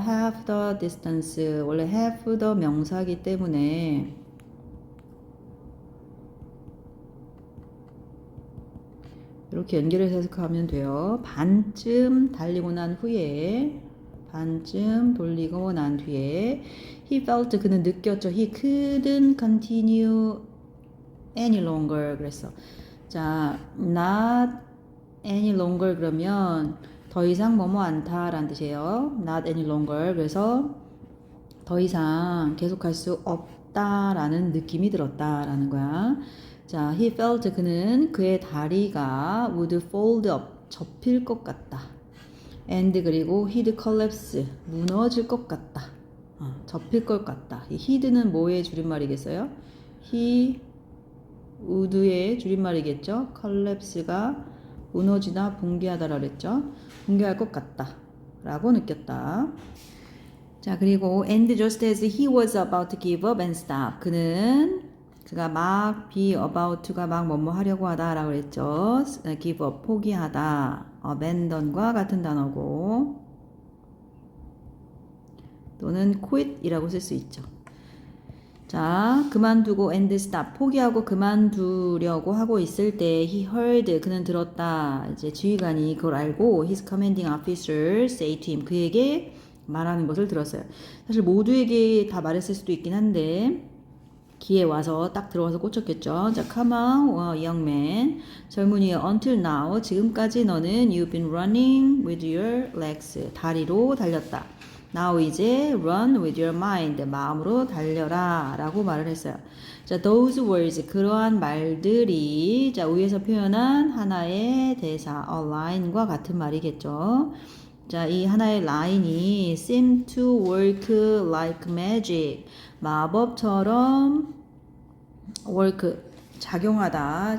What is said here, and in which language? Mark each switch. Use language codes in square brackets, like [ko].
[en] half the distance [ko] 원래 half the 명사기 때문에 이렇게 연결해서 해석하면 돼요. 반쯤 달리고 난 후에 반쯤 돌리고 난 뒤에 [en] he felt [ko] 그는 느꼈죠. [en] he couldn't continue any longer [ko] 그랬어. 자, not any longer 그러면 더 이상 뭐뭐 않다 라는 뜻이에요. [en] not any longer [ko] 그래서 더 이상 계속할 수 없다 라는 느낌이 들었다 라는 거야. 자, [en] he felt [ko] 그는 그의 다리가 [en] would fold up [ko] 접힐 것 같다. and 그리고 [en] he'd collapse [ko] 무너질 것 같다. 접힐 것 같다. 이 he'd는 뭐의 줄임말이겠어요? he would의 줄임말이겠죠. collapse가 무너지다 붕괴하다라 그랬죠. 붕괴할 것 같다 라고 느꼈다. [en] 자, 그리고 and just as he was about to give up and stop [ko] 그가 막 [en] be about to가 [ko] 막 뭐뭐 하려고 하다 라고 그랬죠. give up 포기하다 abandon과 같은 단어고 또는 quit이라고 쓸 수 있죠. 자, 그만두고 [en] and stop [ko] 포기하고 그만두려고 하고 있을 때 [en] he heard [ko] 그는 들었다. 이제 지휘관이 그걸 알고 [en] his commanding officer say to him [ko] 그에게 말하는 것을 들었어요. 사실 모두에게 다 말했을 수도 있긴 한데 귀에 와서 딱 들어와서 꽂혔겠죠. [en] 자, come on, young man. 젊은이 until now [ko] 지금까지 너는 [en] you've been running with your legs [ko] 다리로 달렸다. [en] Now 이제 run with your mind [ko] 마음으로 달려라 라고 말을 했어요. 자, those words 그러한 말들이 자 위에서 표현한 하나의 대사 align과 같은 말이겠죠. 자, 이 하나의 라인이 [en] seem to work like magic [ko] 마법처럼 work 작용하다.